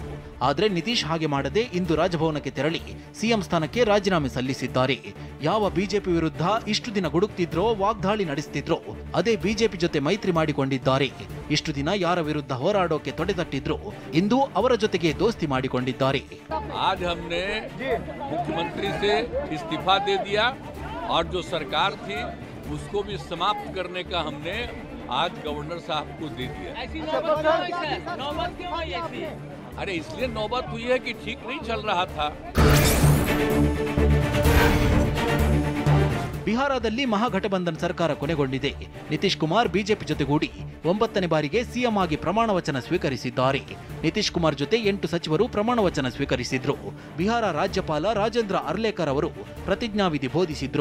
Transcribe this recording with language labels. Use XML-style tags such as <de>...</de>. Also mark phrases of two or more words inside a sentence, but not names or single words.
<kn>ಆದ್ರೆ ನಿತೀಶ್ ಹಾಗೆ ಮಾಡದೆ ಇಂದು ರಾಜಭವನಕ್ಕೆ ತೆರಳಿ ಸಿಎಂ ಸ್ಥಾನಕ್ಕೆ ರಾಜೀನಾಮೆ ಸಲ್ಲಿಸಿದ್ದಾರೆ. ಯಾವ ಬಿಜೆಪಿ ವಿರುದ್ಧ ಇಷ್ಟು ದಿನ ಗುಡುಕ್ತಿದ್ರೋ, ವಾಗ್ದಾಳಿ ನಡೆಸ್ತಿದ್ರೋ ಅದೇ ಬಿಜೆಪಿ ಜೊತೆ ಮೈತ್ರಿ ಮಾಡಿಕೊಂಡಿದ್ದಾರೆ. ಇಷ್ಟು ದಿನ ಯಾರ ವಿರುದ್ಧ ಹೋರಾಡೋಕೆ ತೊಡೆತಟ್ಟಿದ್ರು ಇಂದು ಅವರ ಜೊತೆಗೆ ದೋಸ್ತಿ ಮಾಡಿಕೊಂಡಿದ್ದಾರೆ.</kn> <hi>आज हमने मुख्यमंत्री से इस्तीफा दे दिया और जो सरकार थी उसको भी समाप्त करने का हमने आज गवर्नर साहब को दे दिया। अरे इसलिए नौबत हुई है कि ठीक नहीं चल रहा था।</hi> <kn>ಬಿಹಾರದಲ್ಲಿ ಮಹಾಗಠಬಂಧನ್ ಸರ್ಕಾರ ಕೊನೆಗೊಂಡಿದೆ. ನಿತೀಶ್ ಕುಮಾರ್ ಬಿಜೆಪಿ ಜೊತೆಗೂಡಿ 9ನೇ ಬಾರಿಗೆ ಸಿಎಂ ಆಗಿ ಪ್ರಮಾಣ ವಚನ ಸ್ವೀಕರಿಸಿದ್ದಾರೆ. ನಿತೀಶ್ ಕುಮಾರ್ ಜೊತೆ 8 ಸಚಿವರು ಪ್ರಮಾಣ ವಚನ ಸ್ವೀಕರಿಸಿದ್ರು. ಬಿಹಾರ ರಾಜ್ಯಪಾಲ ರಾಜೇಂದ್ರ ಅರ್ಲೇಕರ್ ಅವರು ಪ್ರತಿಜ್ಞಾವಿಧಿ ಬೋಧಿಸಿದ್ರು.</kn>